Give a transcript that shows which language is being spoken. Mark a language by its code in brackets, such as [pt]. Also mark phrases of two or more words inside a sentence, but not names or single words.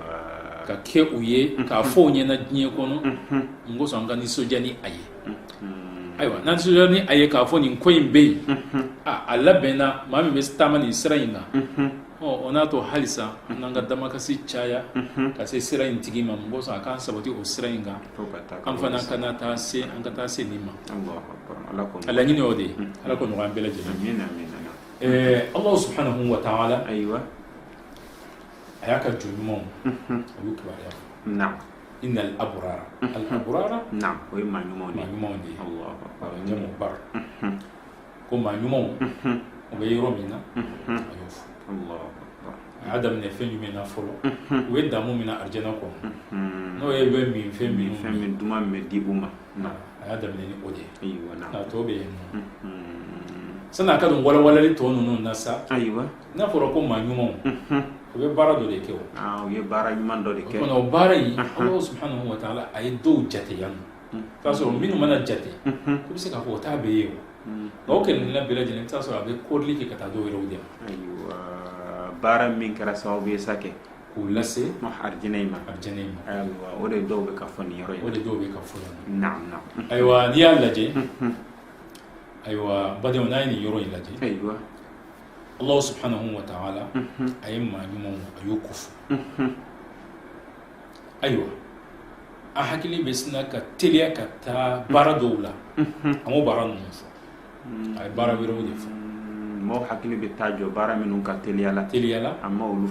[bm] ka kɛ u ye k'a fɔ u ɲɛna diɲɛ kɔnɔ n ko sɔn an ka nisɔndiya ni a ye ayiwa n'an nisɔndiya ni a ye k'a fɔ nin ko in bɛ yen a labɛnna maa min bɛ taama nin sira in kan o n'a to halisa an n'an ka damakasi caya ka se sira in tigi ma n ko sɔn a k'an sabati o sira in kan an fana kana taa se an ka taa se nin ma a laɲini o de ye ala ko nɔgɔya an bɛɛ lajɛlen [ar] الله سبحانه وتعالى [bm] ayiwa a y'a ka jɔn ɲumanw a y'u kibaruya fɔ نعم [ar] إن الأبرار الأبرار [bm] نعم o ye maa ɲumanw maa de ɲumanw de ye [ar] الله أكبر [bm] jamu bar ko maa ɲumanw u bɛ yɔrɔ min na a y'o fɔ [ar] الله أكبر [bm] a y'a daminɛ fɛn jumɛn na fɔlɔ u ye damu min na arijana kɔnɔ n'o ye bɛ min fɛn minnu fɛn min duman min bɛ di u ma a y'a daminɛ ni o de ye ayiwa a tɔ bɛ yen nɔ sanni a ka don walawalali tɔ ninnu na sa ayiwa n'a fɔra ko maa ɲumanw u bɛ baara dɔ de kɛ o u ye baara ɲuman dɔ de kɛ o kɔnɔ o baara in [ar] الله سبحانه وتعالى [bm] a ye dɔw jate yan nɔ k'a sɔrɔ minnu mana jate i bɛ se k'a fɔ o t'a bɛɛ ye o nka o kɛlɛkɛla bɛɛ lajɛlen i bɛ t'a sɔrɔ a bɛ kɔrɔli kɛ ka taa dɔw yɛrɛw de ma ayiwa baara min kɛra sababu ye sa kɛ k'u lase arijinɛ in ma arijana in ma ayiwa o de dɔw bɛ ka fɔ nin yɔrɔ in o de dɔw bɛ ka fɔ yan [ar] نعم نعم [bm] ayiwa n'i y'a lajɛ ayiwa badenw n'a ye nin yɔrɔ in lajɛ ayiwa [ar] الله سبحانه وتعالى [bm] a ye maa ɲumanw a y'o ko fɔ ayiwa a hakili bɛ sina ka teliya ka taa baara dɔw la a m'o baara ninnu fɔ a ye baara wɛrɛw de fɔ maaw hakili bɛ taa jɔ baara minnu ka teliya la a ma olu